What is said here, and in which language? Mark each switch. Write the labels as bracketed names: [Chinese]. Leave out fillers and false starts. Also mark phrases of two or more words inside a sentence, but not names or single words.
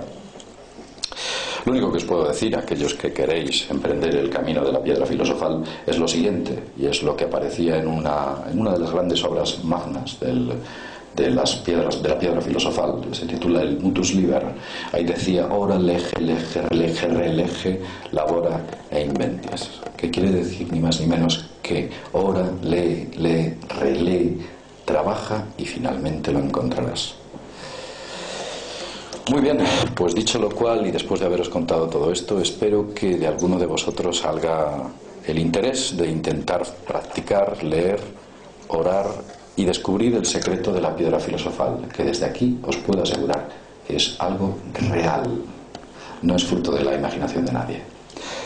[Spanish] Lo único que os puedo decir a aquellos que queréis emprender el camino de la piedra filosofal es lo siguiente, y es lo que aparecía en una de las grandes obras magnas de la piedra filosofal, se titula el Mutus Liber. Ahí decía [Latin] ora lege, lege, relege, relege, labora e inventis, [Spanish] que quiere decir ni más ni menos que ora, lee, relee, trabaja y finalmente lo encontrarás. Muy bien, pues dicho lo cual y después de haberos contado todo esto, espero que de alguno de vosotros salga el interés de intentar practicar, leer, orar y descubrir el secreto de la piedra filosofal, que desde aquí os puedo asegurar es algo real, no es fruto de la imaginación de nadie.